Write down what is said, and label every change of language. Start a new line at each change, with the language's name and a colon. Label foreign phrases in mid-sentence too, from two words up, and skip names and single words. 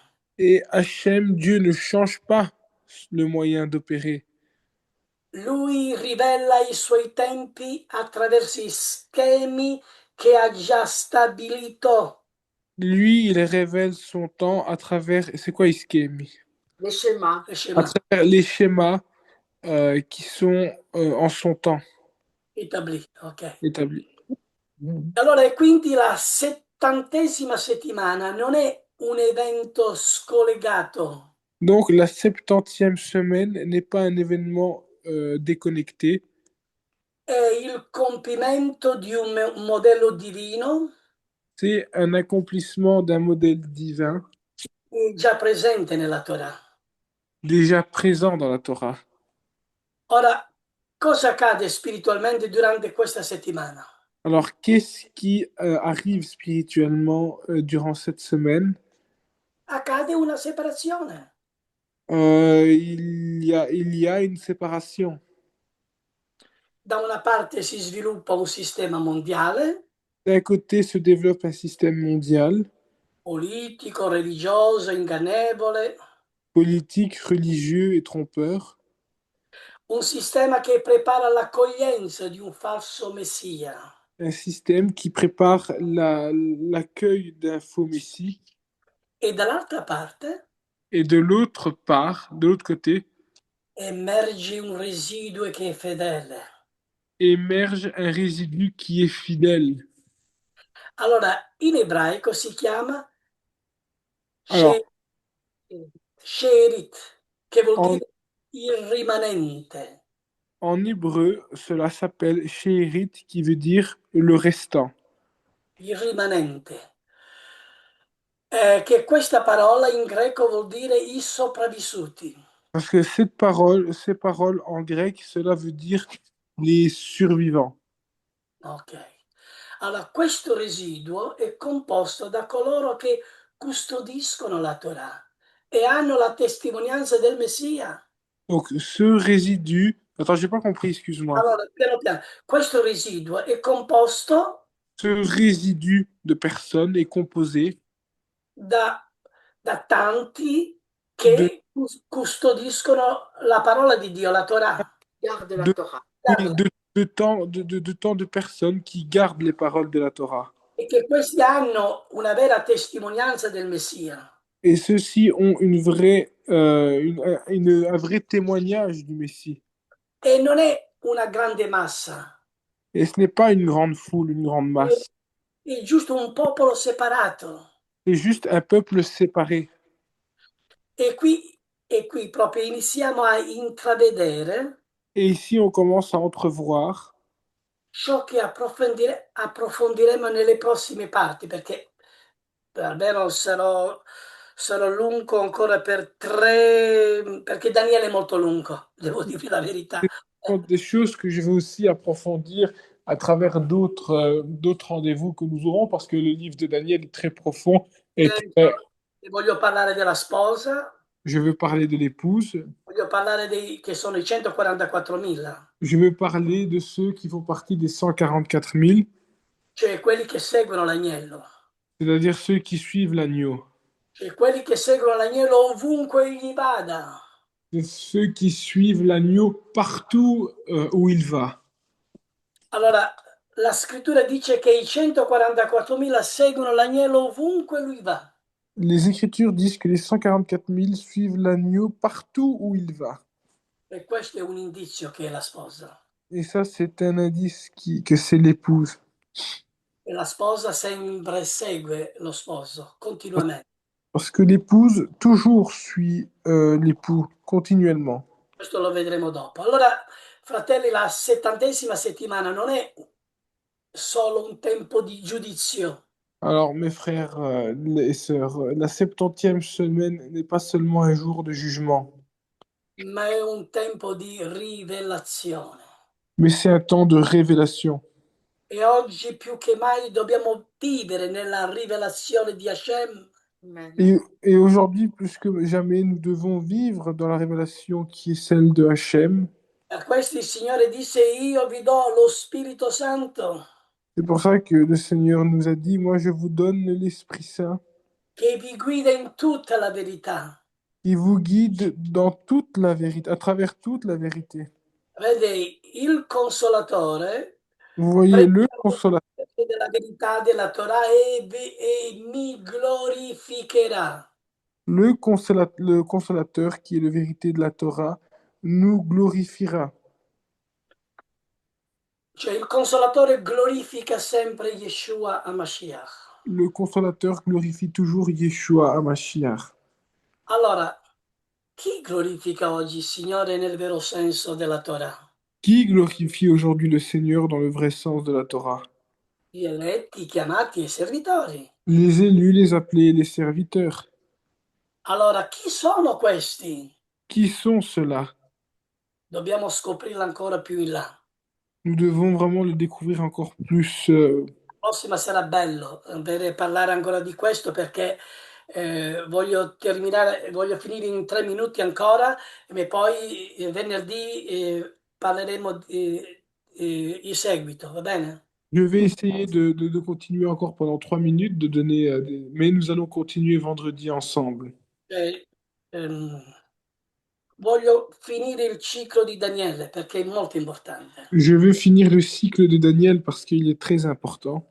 French: Et Hachem, Dieu ne change pas le moyen d'opérer.
Italian: Lui rivela i suoi tempi attraverso i schemi che ha già stabilito.
French: Lui, il révèle son temps à travers... C'est quoi Iskemi? Les schémas. Le À schema travers les schémas qui sont en son temps établi, ok. établis.
Italian: Allora, e quindi la 70ª settimana non è un evento scollegato,
French: Donc, la 70e semaine n'est pas un événement déconnecté,
Italian: è il compimento di un modello divino
French: c'est un accomplissement d'un modèle divin
Italian: già presente nella Torah.
French: déjà présent dans la Torah.
Italian: Ora, cosa accade spiritualmente durante questa settimana?
French: Alors, qu'est-ce qui arrive spirituellement durant cette semaine?
Italian: Accade una separazione.
French: Il y a une séparation.
Italian: Da una parte si sviluppa un sistema mondiale,
French: D'un côté se développe un système mondial,
Italian: politico, religioso, ingannevole,
French: politique, religieux et trompeur.
Italian: un sistema che prepara l'accoglienza di un falso messia.
French: Un système qui prépare l'accueil d'un faux messie.
Italian: E dall'altra parte
French: Et de l'autre part, de l'autre côté,
Italian: emerge un residuo che è fedele.
French: émerge un résidu qui est fidèle.
Italian: Allora, in ebraico si chiama
French: Alors,
Italian: sherit, che vuol
French: en,
Italian: dire il rimanente.
French: en hébreu, cela s'appelle She'erit, qui veut dire le restant.
Italian: Il rimanente. che questa parola in greco vuol dire i sopravvissuti.
French: Parce que ces paroles en grec, cela veut dire les survivants. Ok.
Italian: Allora, questo residuo è composto da coloro che custodiscono la Torah e hanno la testimonianza del Messia.
French: Donc ce résidu, attends, j'ai pas compris, excuse-moi.
Italian: Allora, piano piano, questo residuo è composto
French: Ce résidu de personnes est composé
Italian: da, da tanti
French: de,
Italian: che custodiscono la parola di Dio, la Torah.
French: Garde la de, Torah. oui,
Italian: Guarda,
French: de tant de personnes qui gardent les paroles de la Torah.
Italian: e che questi hanno una vera testimonianza del Messia.
French: Et ceux-ci ont un vrai témoignage du Messie.
Italian: E non è una grande massa,
French: Et ce n'est pas une grande foule, une grande
Italian: è,
French: masse.
Italian: è giusto un popolo separato.
French: C'est juste un peuple séparé.
Italian: E qui, e qui proprio iniziamo a intravedere
French: Et ici, on commence à entrevoir
Italian: ciò che approfondiremo nelle prossime parti, perché almeno sarò lungo ancora per tre, perché Daniele è molto lungo, devo dire la verità.
French: des choses que je vais aussi approfondir à travers d'autres rendez-vous que nous aurons, parce que le livre de Daniel est très profond et
Italian: E voglio parlare della sposa,
French: je veux parler de l'épouse,
Italian: voglio parlare dei che sono i 144.000,
French: je veux parler de ceux qui font partie des 144 000,
Italian: cioè quelli che seguono l'agnello,
French: c'est-à-dire ceux qui suivent l'agneau.
Italian: cioè quelli che seguono l'agnello ovunque egli vada.
French: C'est ceux qui suivent l'agneau partout où il va.
Italian: Allora, la scrittura dice che i 144.000 seguono l'agnello ovunque lui va.
French: Les Écritures disent que les 144 000 suivent l'agneau partout où il va.
Italian: E questo è un indizio che è la sposa.
French: Et ça, c'est un indice que c'est l'épouse.
Italian: E la sposa sempre segue lo sposo, continuamente.
French: Parce que l'épouse toujours suit l'époux continuellement.
Italian: Questo lo vedremo dopo. Allora, fratelli, la 70ª settimana non è solo un tempo di giudizio,
French: Alors, mes frères et sœurs, la 70e semaine n'est pas seulement un jour de jugement,
Italian: ma è un tempo di rivelazione.
French: mais c'est un temps de révélation.
Italian: E oggi più che mai dobbiamo vivere nella rivelazione di Hashem. Amen.
French: Et aujourd'hui, plus que jamais, nous devons vivre dans la révélation qui est celle de Hachem.
Italian: Per questo il Signore disse: Io vi do lo Spirito Santo
French: C'est pour ça que le Seigneur nous a dit, moi je vous donne l'Esprit Saint
Italian: che vi guida in tutta la verità.
French: qui vous guide dans toute la vérité, à travers toute la vérité.
Italian: Vede, il Consolatore
French: Vous voyez le
Italian: prenderà
French: consolateur,
Italian: della verità della Torah e mi glorificherà.
French: le consolateur qui est la vérité de la Torah nous glorifiera.
Italian: Cioè il Consolatore glorifica sempre Yeshua HaMashiach.
French: Le consolateur glorifie toujours Yeshua HaMashiach.
Italian: Allora, chi glorifica oggi il Signore nel vero senso della Torah?
French: Qui glorifie aujourd'hui le Seigneur dans le vrai sens de la Torah?
Italian: Gli eletti, i chiamati e i servitori.
French: Les élus, les appelés, les serviteurs.
Italian: Allora, chi sono questi?
French: Qui sont ceux-là?
Italian: Dobbiamo scoprirlo ancora più in là.
French: Nous devons vraiment le découvrir encore plus.
Italian: La prossima sarà bello per parlare ancora di questo perché voglio terminare, voglio finire in 3 minuti ancora e poi venerdì parleremo il seguito, va bene?
French: Je vais essayer de continuer encore pendant 3 minutes, de donner mais nous allons continuer vendredi ensemble.
Italian: Eh, ehm, voglio finire il ciclo di Daniele perché è molto importante.
French: Je veux finir le cycle de Daniel parce qu'il est très important.